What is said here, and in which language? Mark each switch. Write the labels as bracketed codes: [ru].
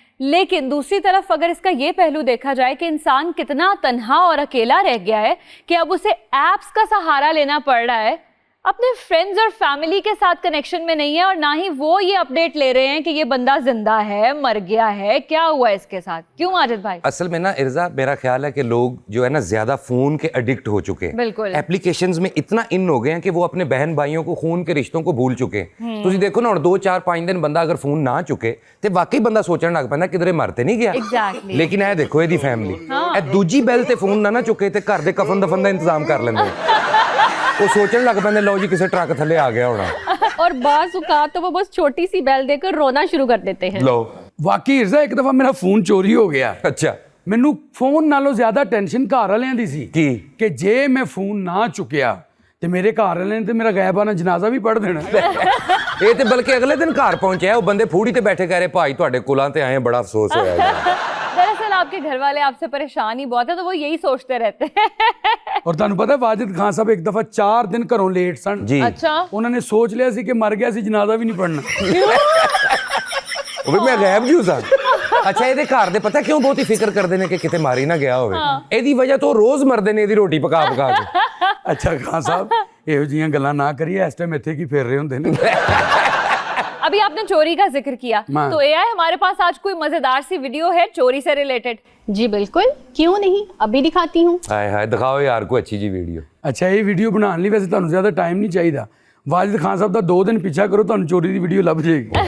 [hi] लेकिन दूसरी तरफ अगर इसका ये पहलू देखा जाए कि इंसान कितना तन्हा और अकेला रह गया है कि अब उसे ऐप्स का सहारा लेना पड़ रहा है, अपने फ्रेंड्स और फैमिली के साथ कनेक्शन में नहीं है और ना ही वो ये अपडेट ले रहे हैं कि ये बंदा जिंदा है, मर गया है, क्या हुआ इसके साथ। क्यों माजिद भाई? असल में ना इर्जा मेरा ख्याल है कि लोग जो है ना ज्यादा फोन के एडिक्ट हो चुके हैं बिल्कुल। एप्लीकेशंस में इतना इन हो गए हैं कि वो अपने बहन भाइयों को खून के रिश्तों को भूल चुके हैं [pa] ਤੁਸੀਂ ਦੇਖੋ ਨਾ ਹੁਣ 2 4 5 ਦਿਨ ਬੰਦਾ ਅਗਰ ਫੋਨ ਨਾ ਚੁੱਕੇ ਤੇ ਵਾਕਈ ਬੰਦਾ ਸੋਚਣ ਲੱਗ ਪੈਂਦਾ ਕਿਧਰੇ ਮਰ ਤੇ ਨਹੀਂ ਗਿਆ [en] Exactly। [pa] ਲੇਕਿਨ ਇਹ ਦੇਖੋ ਇਹਦੀ ਫੈਮਿਲੀ ਇਹ ਦੂਜੀ ਬੈਲ ਤੇ ਫੋਨ ਨਾ ਚੁੱਕੇ ਤੇ ਘਰ ਦੇ ਕਫਨ ਦਫਨ ਦਾ ਇੰਤਜ਼ਾਮ ਕਰ ਲੈਂਦੇ ਉਹ ਸੋਚਣ ਲੱਗ ਪੈਂਦੇ ਲਓ ਜੀ ਕਿਸੇ ਟਰੱਕ ਥੱਲੇ ਆ ਗਿਆ ਹੋਣਾ [hi] और बाज़ औक़ात तो वो बस छोटी सी बैल देकर रोना शुरू कर देते हैं। [pa] ਲਓ ਵਾਕਈ ਇਰਜ਼ਾ ਇੱਕ ਦਫਾ ਮੇਰਾ ਫੋਨ ਚੋਰੀ ਹੋ ਗਿਆ ਅੱਛਾ ਮੈਨੂੰ ਫੋਨ ਨਾਲੋਂ ਜ਼ਿਆਦਾ ਟੈਨਸ਼ਨ ਘਰ ਵਾਲਿਆਂ ਦੀ ਸੀ ਕੀ ਕਿ ਜੇ ਮੈਂ ਫੋਨ ਨਾ ਚੁੱਕਿਆ ਤੇ ਮੇਰੇ ਘਰ ਵਾਲਿਆਂ ਨੇ ਤੇ ਮੇਰਾ ਗਾਇਬਾਨਾ ਜਨਾਜ਼ਾ ਵੀ ਪੜ੍ਹ ਦੇਣਾ ਇਹ ਤੇ ਬਲਕਿ ਅਗਲੇ ਦਿਨ ਘਰ ਪਹੁੰਚਿਆ ਉਹ ਬੰਦੇ ਫੂੜੀ ਤੇ ਬੈਠੇ ਕਹਿ ਰਹੇ ਭਾਈ ਤੁਹਾਡੇ ਕੁਲਾਂ ਤੇ ਆਏ ਬੜਾ ਅਫਸੋਸ ਹੋਇਆ ਜੀ [hi] दरअसल आपके घर वाले आपसे परेशान ही बहुत है, तो वो यही सोचते रहते हैं। [pa] और ਤੁਹਾਨੂੰ ਪਤਾ ਵਾजिद ਖਾਨ ਸਾਹਿਬ ਇੱਕ ਦਫਾ 4 ਦਿਨ ਘਰੋਂ ਲੇਟ ਸਨ ਜੀ [hi] अच्छा [pa] ਉਹਨਾਂ ਨੇ ਸੋਚ ਲਿਆ ਸੀ ਕਿ ਮਰ ਗਿਆ ਸੀ ਜਨਾਜ਼ਾ ਵੀ ਨਹੀਂ ਪੜਨਾ ਉਹ ਵੀ ਮੈਂ ਗਾਇਬ ਜੂ ਸਾਂ। ਅੱਛਾ ਇਹਦੇ ਘਰ ਦੇ ਪਤਾ ਕਿਉਂ ਬਹੁਤ ਹੀ ਫਿਕਰ ਕਰਦੇ ਨੇ ਕਿ ਕਿਤੇ ਮਾਰੀ ਨਾ ਗਿਆ ਹੋਵੇ, ਇਹਦੀ ਵਜ੍ਹਾ ਤੋਂ ਰੋਜ਼ ਮਰਦੇ ਨੇ ਇਹਦੀ ਰੋਟੀ ਪਕਾ ਪਕਾ ਕੇ। ਅੱਛਾ ਖਾਨ ਸਾਹਿਬ ਇਹੋ ਜੀਆਂ ਗੱਲਾਂ ਨਾ ਕਰੀਏ, ਇਸ ਟਾਈਮ ਇੱਥੇ ਕੀ ਫੇਰ ਰਹੇ ਹੁੰਦੇ ਨੇ। [hi] अभी आपने चोरी का जिक्र किया, माँ। तो एआई हमारे पास आज कोई मजेदार सी वीडियो है चोरी से रिलेटेड। जी बिल्कुल, क्यों नहीं, अभी दिखाती हूँ। [pa] ਹਾਏ ਹਾਏ ਦਿਖਾਓ ਯਾਰ ਕੋਈ ਅੱਛੀ ਜੀ ਵੀਡੀਓ। ਅੱਛਾ ਇਹ ਵੀਡੀਓ ਬਣਾਉਣ ਲਈ ਵੈਸੇ ਤੁਹਾਨੂੰ ਜ਼ਿਆਦਾ ਟਾਈਮ ਨਹੀਂ ਚਾਹੀਦਾ। ਵਾजिद ਖਾਨ ਸਾਹਿਬ ਦਾ 2 ਦਿਨ ਪਿੱਛਾ ਕਰੋ, ਤੁਹਾਨੂੰ ਚੋਰੀ ਦੀ ਵੀਡੀਓ ਲੱਭ ਜਾਏਗੀ।